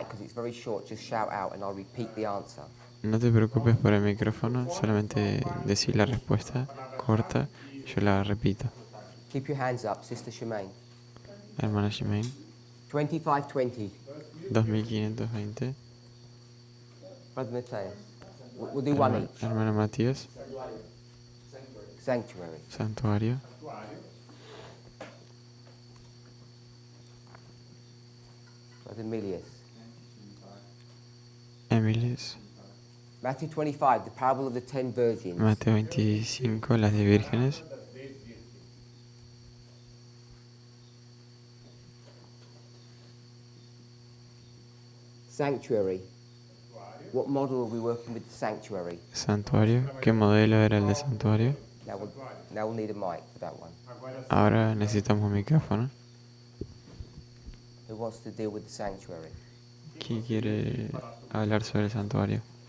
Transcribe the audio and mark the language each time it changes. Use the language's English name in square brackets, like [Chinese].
[English] mic because it's very short. Just shout out and I'll repeat the answer. [Spanish] No te preocupes por el micrófono, solamente decir la respuesta corta y yo la repito. [English] Keep your hands up, Sister Shemaine. [Spanish] Hermana Shimain, 2520. 2520. [English] Brother Mateus. We'll do one each. [Spanish] Hermana Matías, [English] Sanctuary. [Spanish] Santuario. [English] Brother Milius. Emilis. Matthew 25, the parable of the 10 virgins. [Spanish] Mateo 25, las 10 vírgenes. [English] Sanctuary. What model are we working with the sanctuary? [Spanish] Santuario. ¿Qué modelo era el de santuario? [English] Now we'll need a mic for that one. [Spanish] Ahora necesitamos un micrófono. [English] Who wants to deal with the sanctuary? [Spanish] ¿Quién quiere hablar sobre el santuario?